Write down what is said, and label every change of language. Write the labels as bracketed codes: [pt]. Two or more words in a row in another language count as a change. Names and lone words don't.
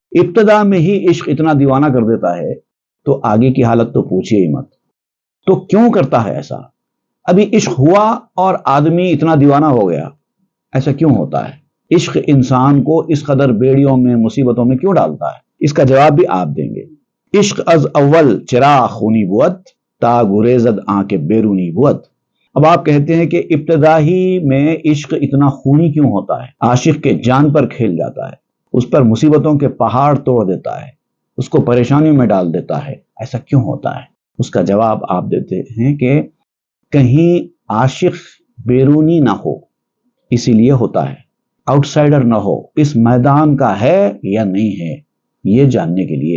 [ur] ابتدا میں ہی عشق اتنا دیوانہ کر دیتا ہے تو آگے کی حالت تو پوچھئے ہی مت۔ تو کیوں کرتا ہے ایسا؟ ابھی عشق ہوا اور آدمی اتنا دیوانہ ہو گیا، ایسا کیوں ہوتا ہے؟ عشق انسان کو اس قدر بیڑیوں میں، مصیبتوں میں کیوں ڈالتا ہے؟ اس کا جواب بھی آپ دیں گے۔ [fa] عشق از اول چراغ خونی بود تا گریزد آنکھ بیرونی بود۔ [ur] اب آپ کہتے ہیں کہ ابتدا ہی میں عشق اتنا خونی کیوں ہوتا ہے؟ عاشق کے جان پر کھیل جاتا ہے، اس پر مصیبتوں کے پہاڑ توڑ دیتا ہے، اس کو پریشانیوں میں ڈال دیتا ہے، ایسا کیوں ہوتا ہے؟ اس کا جواب آپ دیتے ہیں کہ کہیں عاشق بیرونی نہ ہو اسی لیے ہوتا ہے، آؤٹ سائڈر نہ ہو، اس میدان کا ہے یا نہیں ہے یہ جاننے کے لیے۔